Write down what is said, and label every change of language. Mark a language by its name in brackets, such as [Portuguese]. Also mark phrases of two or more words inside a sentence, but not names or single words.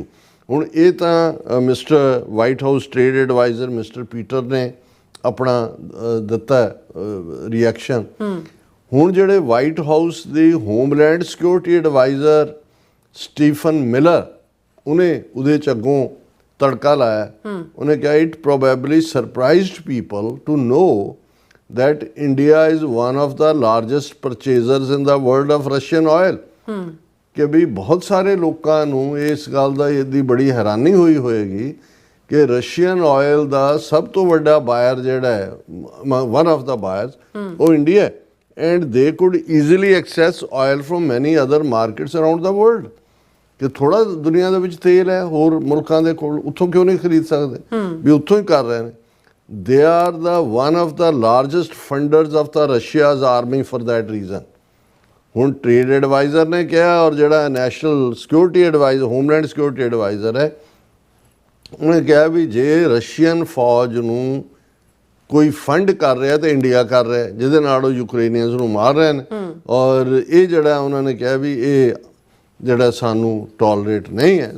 [Punjabi] ਹੁਣ ਇਹ ਤਾਂ ਮਿਸਟਰ ਵਾਈਟ ਹਾਊਸ [English] trade advisor [Punjabi] ਮਿਸਟਰ ਪੀਟਰ ਨੇ ਆਪਣਾ ਦਿੱਤਾ ਰਿਐਕਸ਼ਨ। ਹੁਣ ਜਿਹੜੇ ਵਾਈਟ ਹਾਊਸ ਦੀ [English] homeland security advisor [Punjabi] ਸਟੀਫਨ ਮਿਲਰ ਉਹਨੇ ਉਹਦੇ 'ਚ ਅੱਗੋਂ ਤੜਕਾ ਲਾਇਆ। ਉਹਨੇ ਕਿਹਾ [English] it probably surprised people to know that India is one of the largest purchasers in the world of Russian oil। [Punjabi] ਕਿ ਵੀ ਬਹੁਤ ਸਾਰੇ ਲੋਕਾਂ ਨੂੰ ਇਸ ਗੱਲ ਦਾ ਇਹਦੀ ਬੜੀ ਹੈਰਾਨੀ ਹੋਈ ਹੋਏਗੀ ਕਿ [English] Russian oil [Punjabi] ਦਾ ਸਭ ਤੋਂ ਵੱਡਾ ਬਾਇਰ ਜਿਹੜਾ ਹੈ [English] one of the buyers [Punjabi] ਉਹ ਇੰਡੀਆ ਹੈ। [English] and they could easily access oil from many other markets around the world। [Punjabi] ਕਿ ਥੋੜਾ ਦੁਨੀਆ ਦੇ ਵਿੱਚ ਤੇਲ ਹੈ ਹੋਰ ਮੁਲਕਾਂ ਦੇ ਕੋਲ, ਉੱਥੋਂ ਕਿਉਂ ਨਹੀਂ ਖਰੀਦ ਸਕਦੇ, ਵੀ ਉੱਥੋਂ ਹੀ ਕਰ ਰਹੇ ਨੇ। [English] They are the one of the largest funders of the Russia's army for that reason। [Punjabi] ਹੁਣ [English] trade advisor [Punjabi] ਨੇ ਕਿਹਾ ਔਰ ਜਿਹੜਾ [English] national security advisor homeland security advisor [Punjabi] ਹੈ ਉਹਨੇ ਕਿਹਾ ਵੀ ਜੇ ਰਸ਼ੀਅਨ ਫੌਜ ਨੂੰ ਕੋਈ ਫੰਡ ਕਰ ਰਿਹਾ ਤੇ ਇੰਡੀਆ ਕਰ ਰਿਹਾ ਜਿਹਦੇ ਨਾਲ ਉਹ ਯੂਕਰੇਨੀਅਨਸ ਨੂੰ ਮਾਰ ਰਹੇ ਨੇ। ਔਰ ਇਹ ਜਿਹੜਾ ਉਹਨਾਂ ਨੇ ਕਿਹਾ ਵੀ ਇਹ ਜਿਹੜਾ ਸਾਨੂੰ ਟੋਲਰੇਟ ਨਹੀਂ ਹੈ।